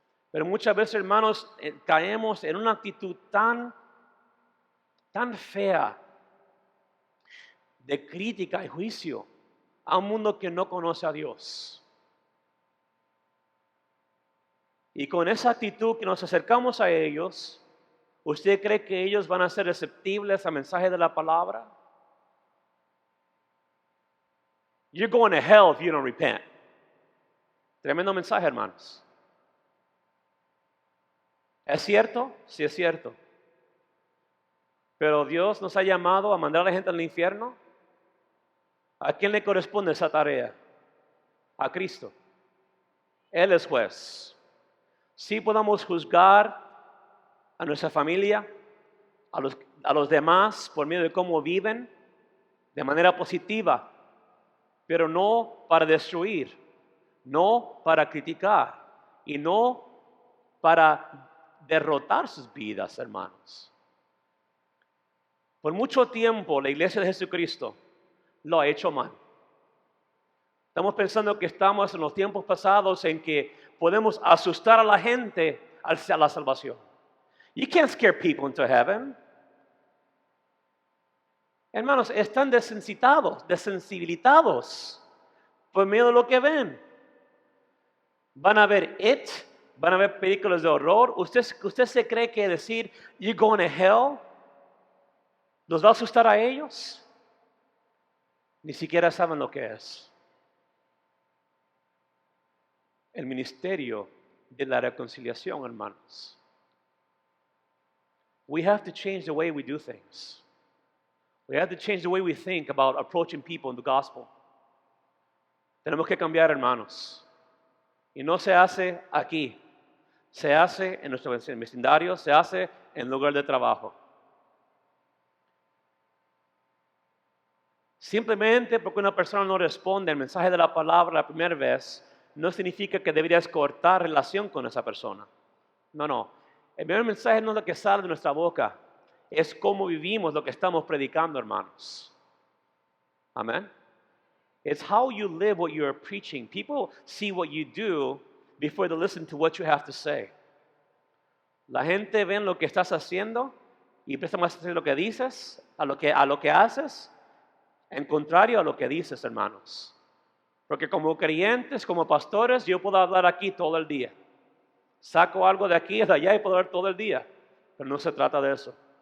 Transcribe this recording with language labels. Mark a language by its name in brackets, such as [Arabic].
[Spanish] Pero muchas veces, hermanos, caemos en una actitud tan fea de crítica y juicio a un mundo que no conoce a Dios. Y con esa actitud que nos acercamos a ellos, ¿usted cree que ellos van a ser receptibles al mensaje de la palabra? [English] You're going to hell if you don't repent. [Spanish] Tremendo mensaje, hermanos. ¿Es cierto? Sí, es cierto. Pero Dios nos ha llamado a mandar a la gente al infierno. ¿A quién le corresponde esa tarea? A Cristo. Él es juez. Sí podamos juzgar a nuestra familia, a los demás por medio de cómo viven, de manera positiva, pero no para destruir, no para criticar y no para derrotar sus vidas, hermanos. Por mucho tiempo la iglesia de Jesucristo lo ha hecho mal. Estamos pensando que estamos en los tiempos pasados en que podemos asustar a la gente hacia la salvación. [English] You can't scare people into heaven. [Spanish] Hermanos, están desensibilizados por medio de lo que ven. Van a ver It, van a ver películas de horror. ¿Usted se cree que decir [English] you're going to hell [Spanish] los va a asustar a ellos? Ni siquiera saben lo que es. El ministerio de la reconciliación, hermanos. [English] We have to change the way we do things. We have to change the way we think about approaching people in the gospel. [Spanish] Tenemos que cambiar, hermanos. Y no se hace aquí. Se hace en nuestro vecindario, se hace en el lugar de trabajo. Simplemente porque una persona no responde al mensaje de la palabra la primera vez, no significa que deberías cortar relación con esa persona. No. El primer mensaje no es lo que sale de nuestra boca, es cómo vivimos lo que estamos predicando, hermanos. Amén. [English] It's how you live what you're preaching. People see what you do before they listen to what you have to say. [Spanish] La gente ve lo que estás haciendo y presta más atención a lo que dices, a lo que haces, en contrario a lo que dices, hermanos. Porque como creyentes, como pastores, yo puedo hablar aquí todo el día. Saco algo de aquí, de allá y puedo hablar todo el día. Pero no se trata de eso.